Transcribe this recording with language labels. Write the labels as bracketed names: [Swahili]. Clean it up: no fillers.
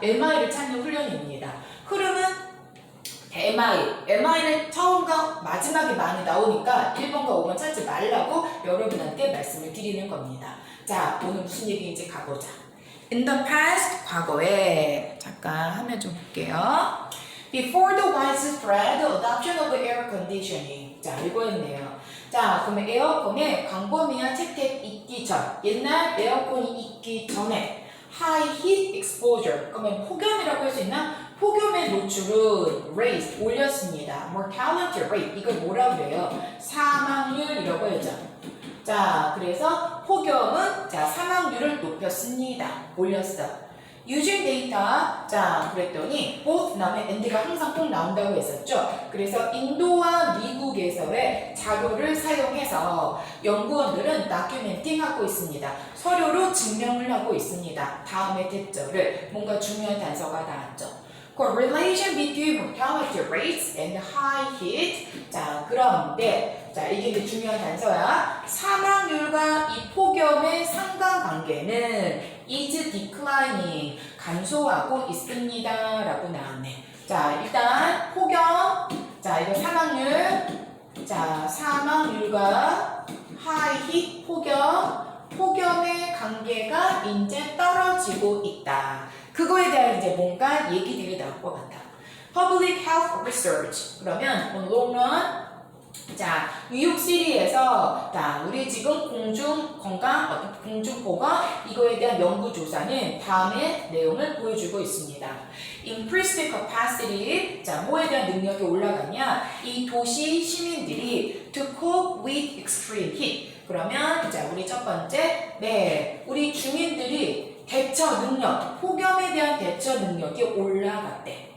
[Korean] MI를 찾는 훈련입니다. 흐름은 MI는 처음과 마지막에 많이 나오니까 1번과 5번 찾지 말라고 여러분한테 말씀을 드리는 겁니다. 자, 오늘 무슨 얘기인지 가보자. [English] In the past, [Korean] 과거에 잠깐 화면 좀 볼게요. [English] Before the widespread adoption of air conditioning. [Korean] 자, 이거였네요. 자, 그러면 에어컨의 광범위한 채택 있기 전, 옛날 에어컨이 있기 전에 [English] high heat exposure, [Korean] 그러면 폭염이라고 할 수 있나? 폭염의 노출은 [English] raised, [Korean] 올렸습니다. [English] mortality rate, [Korean] 이걸 뭐라고 그래요? 사망률이라고 하죠. 자, 그래서 폭염은 자 사망률을 높였습니다. 올렸어. [English] using data, [Korean] 자 그랬더니 both 다음에 and가 항상 꼭 나온다고 했었죠. 그래서 인도와 미국에서의 자료를 사용해서 연구원들은 documenting하고 있습니다. 서류로 증명을 하고 있습니다. 다음에 대절을 뭔가 중요한 단서가 나왔죠. [English] Correlation between mortality rates and high heat. [Korean] 자, 그런데 자 이게 이제 중요한 단서야. 사망률과 이 폭염의 상관관계는 [English] is declining, [Korean] 감소하고 있습니다. 라고 나왔네. 자, 일단 폭염, 자 이거 사망률, 자 사망률과 [English] high heat [Korean] 폭염의 관계가 이제 떨어지고 있다. 그거에 대한 이제 뭔가 얘기들이 나올 것 같다. [English] Public Health Research. [Korean] 그러면 [English] long run. [Korean] 자, 뉴욕시리에서 자, 우리 지금 공중 건강, 공중 보건 이거에 대한 연구 조사는 다음의 내용을 보여주고 있습니다. [English] Increased capacity. [Korean] 자, 뭐에 대한 능력이 올라가냐? 이 도시 시민들이 [English] to cope with extreme heat. [Korean] 그러면 자, 우리 첫 번째, 네, 우리 주민들이 대처 능력, 폭염에 대한 대처 능력이 올라갔대.